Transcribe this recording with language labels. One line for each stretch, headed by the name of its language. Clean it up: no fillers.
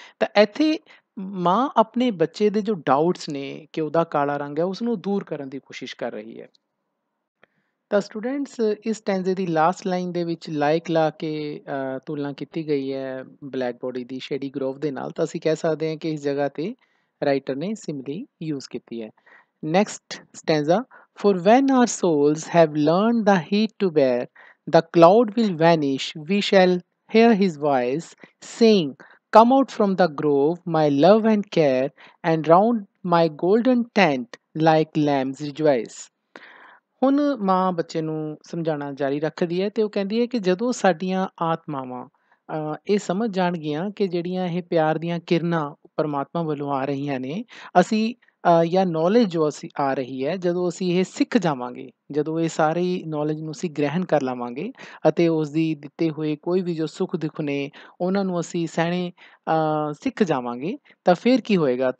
Punjabi: ਤਾਂ ਇੱਥੇ ਮਾਂ ਆਪਣੇ ਬੱਚੇ ਦੇ ਜੋ ਡਾਊਟਸ ਨੇ ਕਿ ਉਹਦਾ ਕਾਲਾ ਰੰਗ ਹੈ ਉਸ ਨੂੰ ਦੂਰ ਕਰਨ ਦੀ ਕੋਸ਼ਿਸ਼ ਕਰ ਰਹੀ ਹੈ। ਤਾਂ ਸਟੂਡੈਂਟਸ ਇਸ ਸਟੈਂਜ਼ੇ ਦੀ ਲਾਸਟ ਲਾਈਨ ਦੇ ਵਿੱਚ ਲਾਇਕ ਲਾ ਕੇ ਤੁਲਨਾ ਕੀਤੀ ਗਈ ਹੈ ਬਲੈਕ ਬੋਡੀ ਦੀ ਸ਼ੇਡੀ ਗਰੋਵ ਦੇ ਨਾਲ। ਤਾਂ ਅਸੀਂ ਕਹਿ ਸਕਦੇ ਹਾਂ ਕਿ ਇਸ ਜਗ੍ਹਾ ਤੇ ਰਾਈਟਰ ਨੇ ਸਿਮਲੀ ਯੂਜ਼ ਕੀਤੀ ਹੈ।
English: Next stanza, for when our souls have learned the heat to bear, the cloud will vanish, we shall hear his voice saying, come out from the grove, my love and care, and round my golden tent like lambs rejoice।
Punjabi: ਹੁਣ ਮਾਂ ਬੱਚੇ ਨੂੰ ਸਮਝਾਉਣਾ ਜਾਰੀ ਰੱਖਦੀ ਹੈ ਤੇ ਉਹ ਕਹਿੰਦੀ ਹੈ ਕਿ ਜਦੋਂ ਸਾਡੀਆਂ ਆਤਮਾਵਾਂ ਇਹ ਸਮਝ ਜਾਣਗੀਆਂ ਕਿ ਜਿਹੜੀਆਂ ਇਹ ਪਿਆਰ ਦੀਆਂ ਕਿਰਨਾਂ ਪਰਮਾਤਮਾ ਵੱਲੋਂ ਆ ਰਹੀਆਂ ਨੇ, ਅਸੀਂ ਜਾਂ ਨੌਲੇਜ ਜੋ ਅਸੀਂ ਆ ਰਹੀ ਹੈ, ਜਦੋਂ ਅਸੀਂ ਇਹ ਸਿੱਖ ਜਾਵਾਂਗੇ, ਜਦੋਂ ਇਹ ਸਾਰੀ ਨੌਲੇਜ ਨੂੰ ਅਸੀਂ ਗ੍ਰਹਿਣ ਕਰ ਲਵਾਂਗੇ ਅਤੇ ਉਸ ਦੀ ਦਿੱਤੇ ਹੋਏ ਕੋਈ ਵੀ ਜੋ ਸੁੱਖ ਦੁੱਖ ਨੇ ਉਹਨਾਂ ਨੂੰ ਅਸੀਂ ਸਹਿਣੇ ਸਿੱਖ ਜਾਵਾਂਗੇ, ਤਾਂ ਫਿਰ ਕੀ ਹੋਏਗਾ?